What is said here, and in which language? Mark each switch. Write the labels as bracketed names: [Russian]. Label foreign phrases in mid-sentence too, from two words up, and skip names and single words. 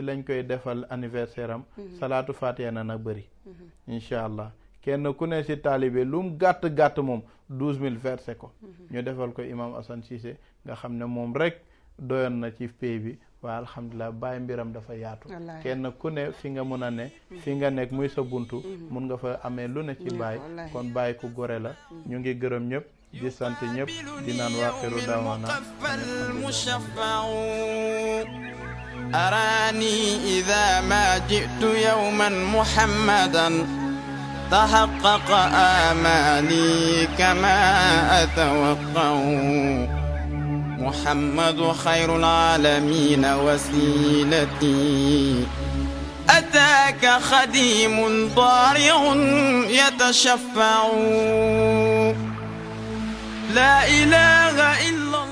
[Wolof] lañ koy defal anniversaire am [Arabic] صلاة الفاتحة [Wolof] na nag bëri [Arabic] إن شاء الله [Wolof] kenn ku ne ci taalibe lu mu gàtt moom 12000 versé ko ñu defal ko imam Assane Cissé nga xam ne moom rek doyoon na ci pay bi waaye alhamdulilah Baay mbiram dafa yaatu kenn ku ne fi nga mën a ne fi nga nekk muy sa buntu mun nga fa amee lu ne ci Baay kon Baay ku gore la ñu ngi gërëm ñëpp di sant ñëpp di naan [Arabic] وآخر دعوانا أراني إذا ما جئت يوما محمدا تحقق آمالي كما أتوقع محمد خير العالمين وسيلتي أتاك خديم ضارع يتشفع لا إله إلا